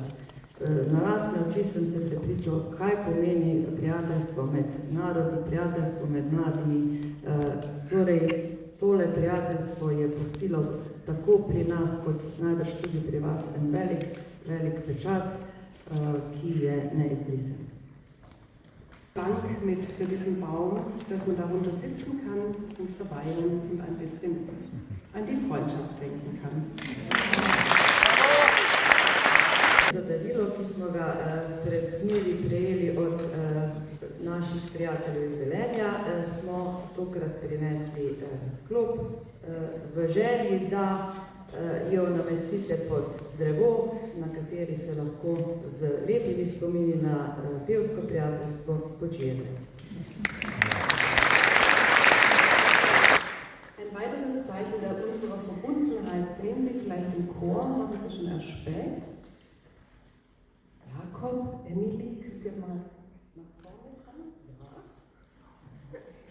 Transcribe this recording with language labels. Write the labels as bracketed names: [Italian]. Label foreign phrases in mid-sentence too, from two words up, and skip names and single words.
[Slovenian] Na lastne oči sem se prepričal, kaj pomeni prijateljstvo med narodi, prijateljstvo med mladimi. Tole prijateljstvo je pustilo tako pri nas, kot najbrž tudi pri vas, en velik pečat, ki je neizbrisen. [German] Bank mit für diesen Baum, dass man darunter sitzen kann und verweilen und ein bisschen an die Freundschaft denken kann. [Slovenian] Za darilo, ki smo ga pred dnevi prejeli od naših prijateljev iz Velenja, smo tokrat prinesli klop v želji, da jo namestite pod drevo, na kateri se lahko z lepimi spomini na pevsko prijateljstvo spočijete. [German] Ein weiteres Zeichen unserer Verbundenheit sehen Sie vielleicht im Chor, haben Sie schon erspäht. Jakob, Emily, könnt ihr mal nach vorne kommen? Ja.